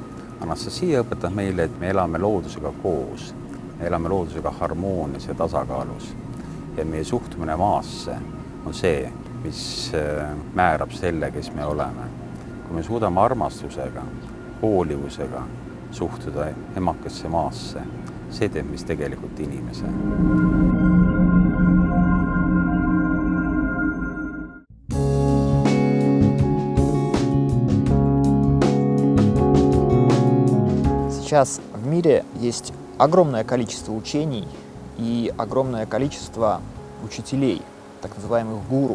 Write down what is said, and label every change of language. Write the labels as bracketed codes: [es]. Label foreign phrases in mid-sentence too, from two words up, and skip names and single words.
[et] Anastasia õpetab meile, et me elame loodusega koos, me elame loodusega harmoonias ja tasakaalus. Ja meie suhtumine maasse on see, mis määrab selle, kes me oleme. Kui me suudame armastusega, hoolivusega suhtuda emakesse maasse, see teeb mis tegelikult inimese. [ru] Сейчас в мире есть огромное количество учений и огромное количество учителей, так называемых гуру.